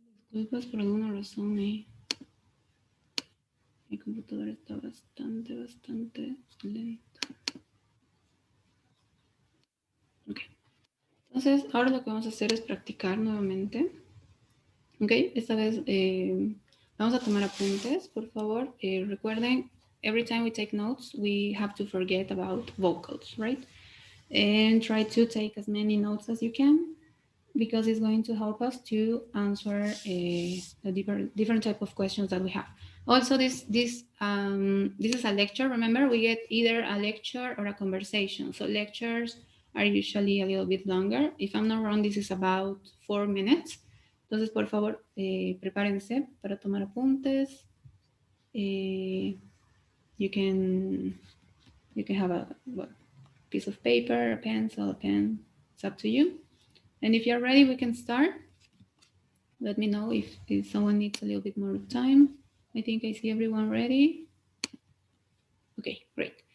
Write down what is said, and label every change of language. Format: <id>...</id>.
<es>Disculpas por alguna razón mi computadora está bastante lento. Ok, entonces ahora lo que vamos a hacer es practicar nuevamente. Ok, esta vez vamos a tomar apuntes, por favor. Recuerden</es> <en>every time we take notes, we have to forget about vocals, right? And try to take as many notes as you can, because it's going to help us to answer the different type of questions that we have. Also, this is a lecture. Remember, we get either a lecture or a conversation. So lectures are usually a little bit longer. If I'm not wrong, this is about 4 minutes.</en> <es>Entonces, por favor, prepárense para tomar apuntes.</es> <en>You can have a piece of paper, a pencil, a pen. It's up to you. And if you're ready, we can start. Let me know if someone needs a little bit more time. I think I see everyone ready. Okay, great.</en>